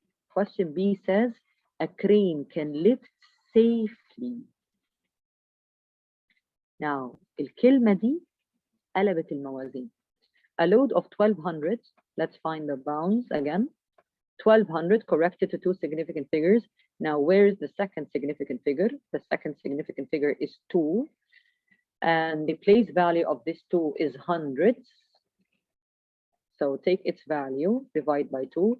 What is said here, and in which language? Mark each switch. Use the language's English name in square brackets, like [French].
[English] Question B says a crane can lift safely. [Arabic] Now الكلمة دي قلبت الموازين. [English] A load of 1200. Let's find the bounds again. 1200 corrected to 2 significant figures. Now where is the second significant figure? The second significant figure is 2. And the place value of this 2 is hundreds. So take its value, divide by 2.